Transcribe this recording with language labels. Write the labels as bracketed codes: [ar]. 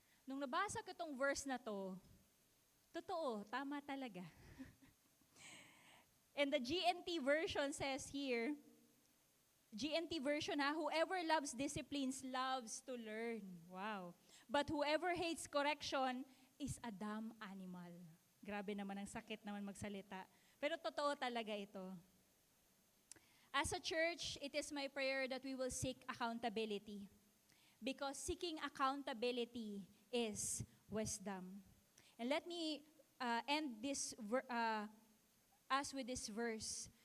[tl] Nung nabasa ko itong verse na to, totoo, tama talaga. [en] And the GNT version says here, GNT version whoever loves disciplines loves to learn. Wow. But whoever hates correction is a dumb animal. [tl] Grabe naman, ang sakit naman magsalita. Pero totoo talaga ito. [en] As a church, it is my prayer that we will seek accountability. Because seeking accountability is wisdom. And let me end this us with this verse.